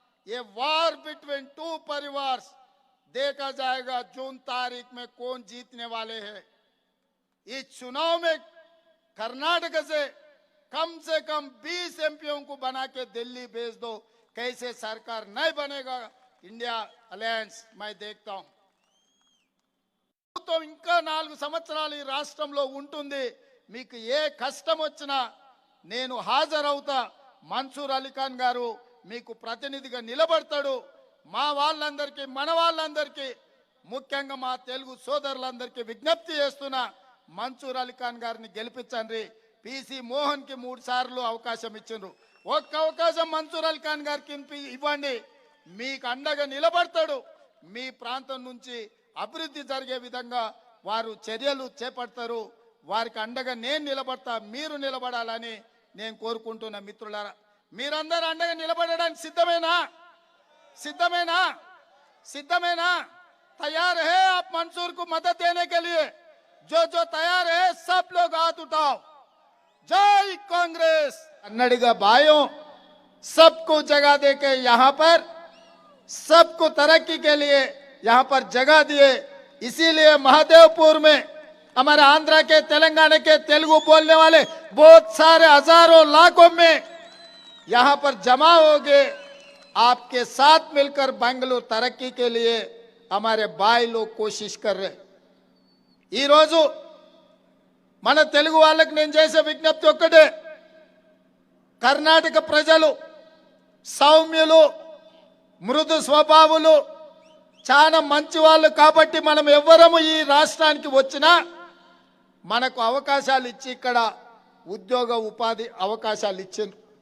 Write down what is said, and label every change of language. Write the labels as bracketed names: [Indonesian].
[Hindi] ये [English] war between two [Hindi] परिवार, देखा जाएगा जून तारीख में कौन जीतने वाले हैं। इस चुनाव में कर्नाटक से कम 20 एमपीओ को बना के दिल्ली भेज दो, कैसे सरकार नहीं बनेगा इंडिया अलायंस, मैं देखता हूं। [Telugu] तो ఇంకా 4 సంవత్సరాలు ఈ రాష్ట్రంలో ఉంటుంది, మీకు ఏ కష్టం వచ్చినా నేను హాజరవుతా। మన్సూర్ అలీ ఖాన్ గారు మీకు ప్రతినిధిగా నిలబడతాడు। మా వాళ్ళందరికీ, మన వాళ్ళందరికీ, ముఖ్యంగా మా తెలుగు సోదరులందరికీ విజ్ఞప్తి చేస్తున్నా, మన్సూర్ అలీ ఖాన్ గారిని గెలిపించండి। పీసీ మోహన్ కి 3 సార్లు అవకాశం ఇచ్చిండ్రు, ఒక్క అవకాశం మన్సూర్ అలీ ఖాన్ గారికి ఇవ్వండి, మీకు అండగా నిలబడతాడు। మీ ప్రాంతం నుంచి అభివృద్ధి జరిగే విధంగా వారు చర్యలు చేపడతారు। వారికి అండగా నేను నిలబడతా, మీరు నిలబడాలని నేను కోరుకుంటున్నా। మిత్రులారా, మీరందరూ అండగా నిలబడడానికి సిద్ధమేనా? सिद्धमेना? सिद्धमेना? [Hindi] तैयार है आप मंसूर को मदद देने के लिए? जो तैयार है सब लोग हाथ उठाओ। जय कांग्रेस। कन्नड़िगा भाइयों, सबको जगह देके यहाँ पर सबको तरक्की के लिए यहाँ पर जगह दिए। इसीलिए महादेवपुर में हमारे आंध्रा के, तेलंगाना के तेलुगु बोलने वाले बहुत सारे हजारों लाखों में यहाँ पर जमा हो गए। आपके साथ मिलकर बेंगलुरु तरक्की के लिए हमारे भाई लोग कोशिश कर रहे। [Telugu] ఈ రోజు మన తెలుగు వాళ్ళకి నేను చేసే విజ్ఞప్తి ఒక్కటే, కర్ణాటక ప్రజలు సౌమ్యులు, మృదు స్వభావులు, చాలా మంచి వాళ్ళు కాబట్టి మనం ఎవ్వరము ఈ రాష్ట్రానికి వచ్చినా మనకు అవకాశాలు ఇచ్చి ఇక్కడ ఉద్యోగ ఉపాధి అవకాశాలు ఇచ్చిండ్రు।